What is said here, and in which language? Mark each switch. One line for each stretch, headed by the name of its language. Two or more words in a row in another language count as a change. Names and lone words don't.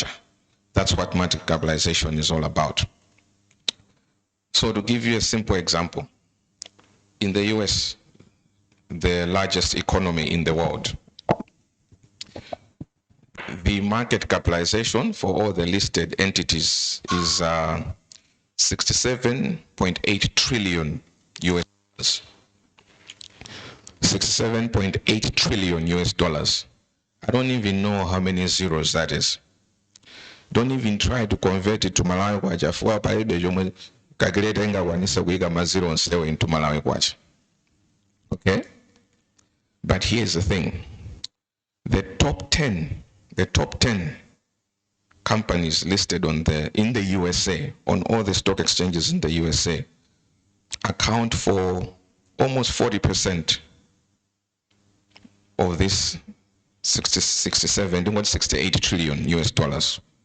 English: That's what market capitalization is all about. So to give you a simple example, in the US, the largest economy in the world, the market capitalization for all the listed entities is 67.8 trillion US dollars. 67.8 trillion US dollars. I don't even know how many zeros that is. Don't even try to convert it to Malawi kwacha
Nyanja: fuwa palibe chomwe calculator ingakwanisa kuyika mazero onsewo
English: into Malawi kwacha. Okay? But here's the thing. The top 10 companies listed in the USA, on all the stock exchanges in the USA, account for almost 40% of this 68 trillion US dollars.